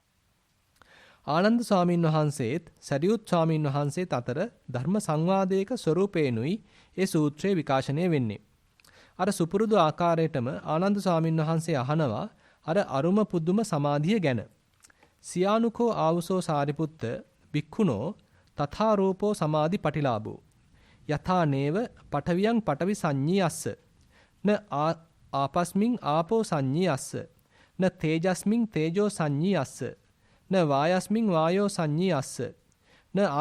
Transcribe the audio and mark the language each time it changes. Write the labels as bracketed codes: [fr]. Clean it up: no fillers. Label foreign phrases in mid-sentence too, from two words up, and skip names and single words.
[si] ආනන්ද ස්වාමීන් වහන්සේත් සරියුත් ස්වාමීන් වහන්සේත් අතර ධර්ම සංවාදයක ස්වරූපේනුයි ඒ සූත්‍රය විකාශනය වෙන්නේ. අර සුපුරුදු ආකාරයටම ආනන්ද ස්වාමීන් වහන්සේ අහනවා අර අරුම පුදුම සමාධිය ගැන. [pi] සියානුකෝ ආවුසෝ සාරිපුත්ත භික්ඛුනෝ තථා රූපෝ සමාධි පටිලාභෝ යථා නේව පඨවියං පඨවි සංඤී අස්ස න ආපස්මින් ආපෝ සංඤී අස්ස න තේජස්මින් තේජෝ සංඤී අස්ස න වායස්මින් වායෝ සංඤී අස්ස න